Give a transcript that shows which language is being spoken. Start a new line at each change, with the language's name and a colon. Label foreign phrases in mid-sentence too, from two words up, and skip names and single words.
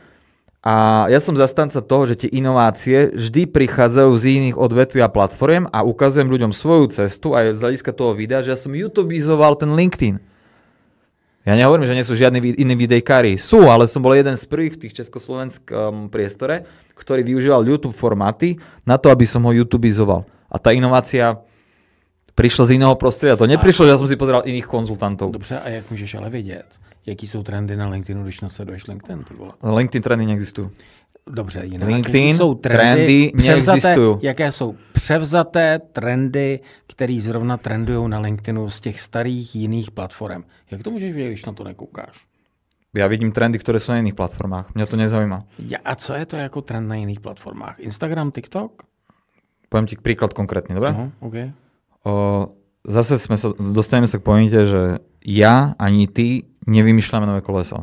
Slovak: A ja som zastanca toho, že tie inovácie vždy prichádzajú z iných odvetví a platform a ukazujem ľuďom svoju cestu aj z hľadiska toho videa, že ja som YouTubeizoval ten LinkedIn. Ja nehovorím, že nie sú žiadni iní videjkári. Sú, ale som bol jeden z prvých v tých československom priestore, ktorý využíval YouTube formáty na to, aby som ho YouTubeizoval. A tá inovácia prišla z iného prostredia. To neprišlo, že ja som si pozeral iných konzultantov.
Czech: Dobře, a jak můžeš ale vědět, jaký jsou trendy na LinkedInu, když nasleduješ LinkedIn? LinkedIn trendy neexistují. Dobře, jinak. LinkedIn jsou trendy neexistují. Jaké jsou převzaté trendy, které zrovna trendují na LinkedInu z těch starých jiných platform? Jak to můžeš vědět, když na to nekoukáš?
Slovak: Ja vidím trendy, ktoré sú na iných platformách. Mňa to nezaujíma.
Czech: A co je to jako trend na jiných platformách? Instagram, TikTok?
Slovak: Poviem ti príklad konkrétny, dobre? Okay. Zase dostaneme sa k pointe, že ja ani ty nevymýšľame nové koleso.